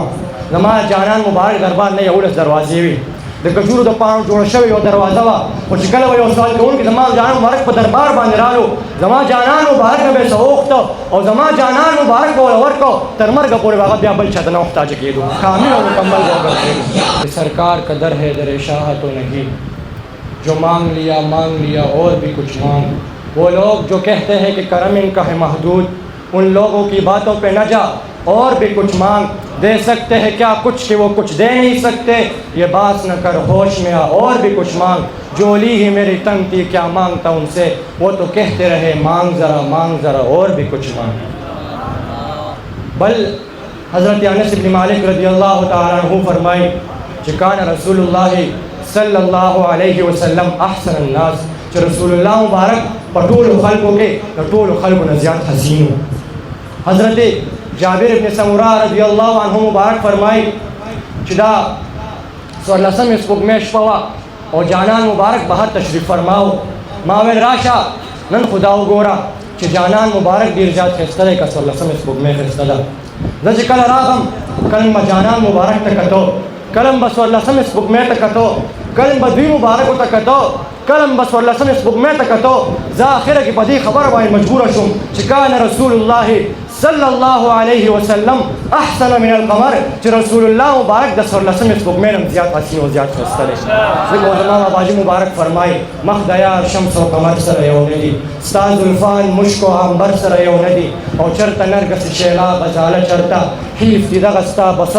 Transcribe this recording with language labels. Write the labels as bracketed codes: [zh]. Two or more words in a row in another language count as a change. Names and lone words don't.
[ps] زما جانان مبارک دربار نه 11 دروازې وي، د کجورو د پاڼو جوړه شوې یو دروازه وه، خو چې کله به یو سوال کوونکی زما جانان مبارک په دربار باندې رالو زما جانان مبارک نه به یې څه وغوښته او زما جانان مبارک به ورله ورکړو، تر مرګه پورې به هغه بیا بل چا ته نه محتاجه کېدو، کامل او مکمل به وګرځېدو. [ur] سرکار کا در ہے در شاہ تو نہیں، جو مانگ لیا مانگ لیا اور بھی کچھ مانگ، وہ لوگ جو کہتے ہیں کہ کرم ان کا ہے محدود، ان لوگوں کی باتوں پہ نہ جا اور بھی کچھ مانگ، دے سکتے ہیں کیا کچھ کہ وہ کچھ دے نہیں سکتے، یہ بات نہ کر ہوش میں آ اور بھی کچھ مانگ، جو لی ہی میری تنگ تھی کیا مانگتا ان سے، وہ تو کہتے رہے مانگ ذرا اور بھی کچھ مانگ. [ps] بل حضرت انس بن مالک رضی اللہ تعالی عنہ فرمائے کہ [ar] کان رسول اللہ صلی اللہ علیہ وسلم احسن الناس، [ps] کہ رسول اللہ مبارک په ټولو خلکو کې د ټولو خلکو نه زیات حسین و. حضرت جابر ابن سمورا رضی الله عنه مبارک فرمایي چې دا 14مې سپوږمۍ شپه وه او جانان مبارک بهر تشریف فرماو. ما ویل راشه نن خدا وګوره چې جانان مبارک ډېر زیات ښایسته دی که 14مې سپوږمۍ ښایسته ده. زه چې کله راغم کله به جانان مبارک ته کتو، کله به 14مې سپوږمۍ ته کتو، کله به دوی مبارکو ته کتو، کله به 14مې سپوږمۍ ته کتو. زه اخره کې په دې خبره باندې مجبوره شوم چې [ar] کان رسول الله صلی الله علیه وسلم احسن من القمر، [ps] چې رسول الله مبارک د 14مې سپوږمۍ نه زیات حسین او زیات ښایسته دی. ځکه زما باباجي مبارک فرمایي مخ د یار شمس او قمر سره یو نه دي، ستا زلفان مشک او عنبر سره یو نه دي، او چرته نرګس شیلا غزاله چرته حیف دي دغه ستا بصر